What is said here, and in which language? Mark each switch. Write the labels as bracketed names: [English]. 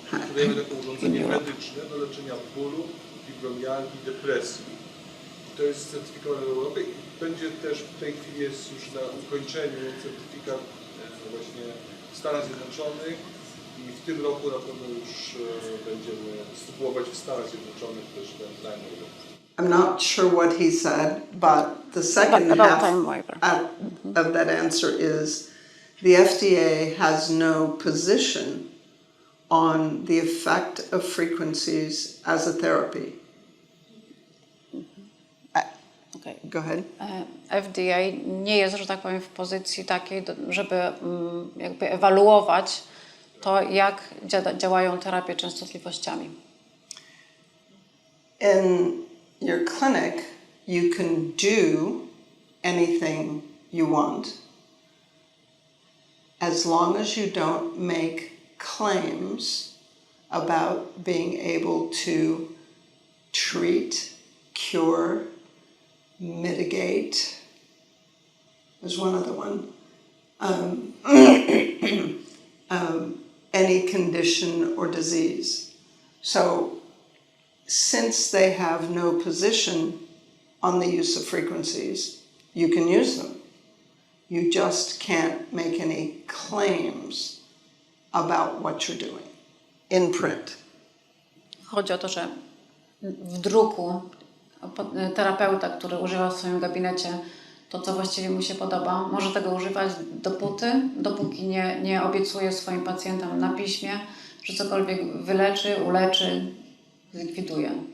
[Polish] Wydajemy takie urządzenie medyczne do leczenia bólu, fibromialgii, depresji. To jest certyfikowane w Europie będzie też w tej chwili jest już na ukończeniu certyfikat właśnie w Stanach Zjednoczonych i w tym roku na pewno już będziemy spróbować w Stanach Zjednoczonych też ten time waiver. [English] I'm not sure what he said, but the second About half time waiver. of that answer is the FDA has no position on the effect of frequencies as a therapy. Okay. Go ahead. [Polish] FDA nie jest, że tak powiem, w pozycji takiej, żeby jakby ewaluować to, jak działają terapie częstotliwościami. [English] In your clinic, you can do anything you want as long as you don't make claims about being able to treat, cure, mitigate. There's one other one. Any condition or disease. So since they have no position on the use of frequencies, you can use them. You just can't make any claims about what you're doing in print. [Polish] Chodzi o to, że w druku terapeuta, który używa w swoim gabinecie to, co właściwie mu się podoba, może tego używać dopóki nie obiecuje swoim pacjentom na piśmie, że cokolwiek wyleczy, uleczy, zlikwiduje.